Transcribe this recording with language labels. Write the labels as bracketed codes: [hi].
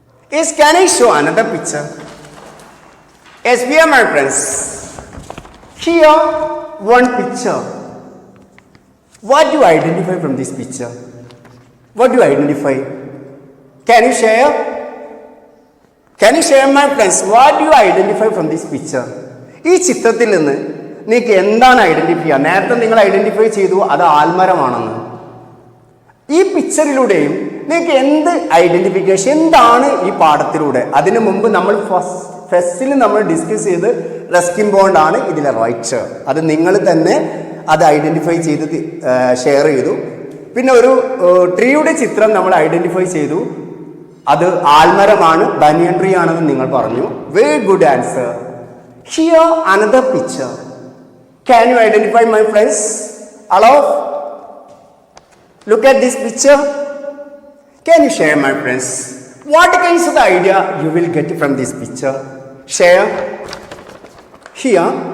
[en] Yes, can I show another picture? Yes, we are, my friends. Here, one picture. What do you identify from this picture? What do you identify? Can you share? Can you share, my friends? What do you identify from this picture? [ml] ഈ ചിത്രത്തിൽ നിന്ന് നിങ്ങൾക്ക് എന്താണ് identify ചെയ്യുക? നേരത്തെ നിങ്ങൾ identify ചെയ്തു അത് ആൽമരമാണെന്ന്. ഈ പിക്ചറിലൂടെയും നിങ്ങൾക്ക് എന്ത് ഐഡന്റിഫിക്കേഷൻ എന്താണ് ഈ പാഠത്തിലൂടെ? അതിനു മുമ്പ് നമ്മൾ ഫസ്റ്റിൽ നമ്മൾ ഡിസ്കസ് ചെയ്ത് റസ്കിൻ ബോണ്ട് ആണ് ഇതിലെ റൈറ്റർ. അത് നിങ്ങൾ തന്നെ അത് ഐഡന്റിഫൈ ചെയ്ത് ഷെയർ ചെയ്തു. പിന്നെ ഒരു ട്രീയുടെ ചിത്രം നമ്മൾ ഐഡന്റിഫൈ ചെയ്തു. അത് ആൽമരമാണ്, ബനിയൻ ട്രീ ആണെന്ന് നിങ്ങൾ പറഞ്ഞു. [en] Very good answer. Here another picture. Can you identify, my friends? Hello? Look at this picture. Can you share, my friends? What kinds of idea you will get from this picture? Share. Here.